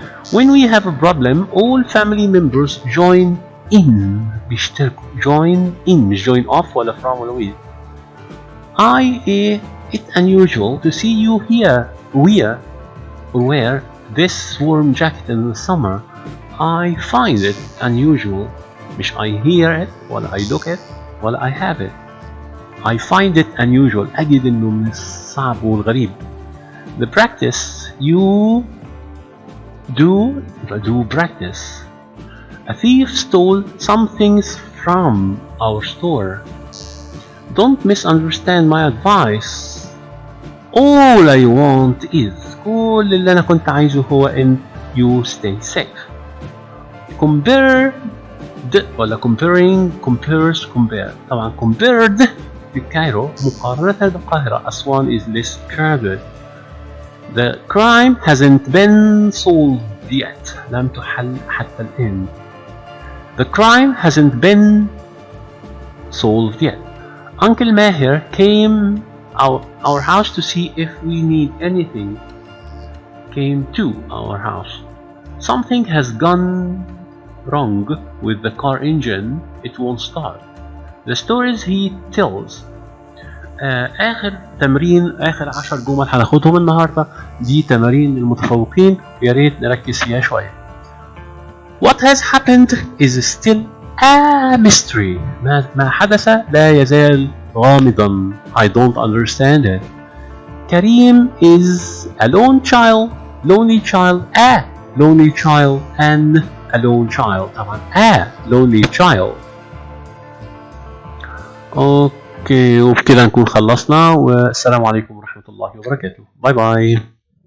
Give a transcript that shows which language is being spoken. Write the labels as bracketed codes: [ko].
[en] When we have a problem all family members join in بيشتركوا join in مش join off ولا from ولا with. It's unusual to see you here wear this warm jacket in the summer. I find it unusual مش I hear it ولا I look it ولا I have it. I find it unusual [ar] أجد إنه من الصعب والغريب. [en] The practice you do practice. A thief stole some things from our store. Don't misunderstand my advice. All I want is [ar] كل اللي أنا كنت عايزه هو إن [en] you stay safe. Compared ولا comparing compares compare. [ar] طبعا compared في كايرو مقارنة بالقاهرة. [en] Aswan is less crowded. The crime hasn't been solved yet. [ar] لم تحل حتى الآن. [en] The crime hasn't been solved yet. Uncle Maher came our house to see if we need anything. Came to our house. Something has gone wrong with the car engine. It won't start. The stories he tells. [ar] آخر تمرين آخر 10 جمل هناخدهم النهاردة دي تمارين المتفوقين يا ريت نركز فيها شوية. [en] What has happened is still a mystery. [ar] ما حدث لا يزال غامضا. [en] I don't understand it. Karim is a lonely child, a lonely child, and a lone child. طبعا a lonely child. [ar] اوكي وبكده نكون خلصنا والسلام عليكم ورحمة الله وبركاته. باي باي.